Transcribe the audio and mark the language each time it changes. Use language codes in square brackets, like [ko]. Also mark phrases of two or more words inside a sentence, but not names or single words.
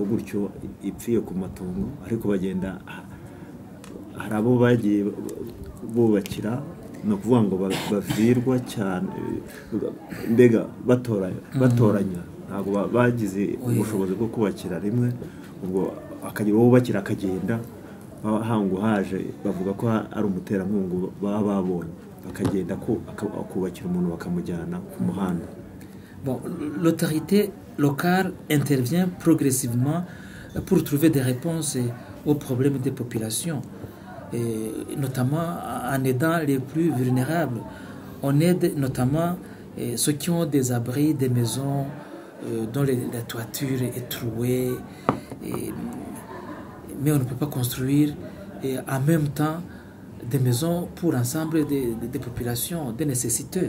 [rw] gutyo ipfiye ku matongo, ariko bagenda hari abo bagiye bubakira, no kuvuga ngo bavirwa cyane, mbega batoranya ntabwo bagize ubushobozi bwo kubakira rimwe, ubwo akagira bubakira akagenda hangu haje bavuga ko ari umuterankungu baba babonye bakagenda akubakira umuntu bakamujyana ku muhanda. [fr] Bon, l'autorité locale intervient progressivement pour trouver des réponses aux problèmes des populations, et notamment en aidant les plus vulnérables. On aide notamment ceux qui ont des abris, des maisons dont la toiture est trouée, mais on ne peut pas construire en même temps des maisons pour l'ensemble des populations, des nécessiteux.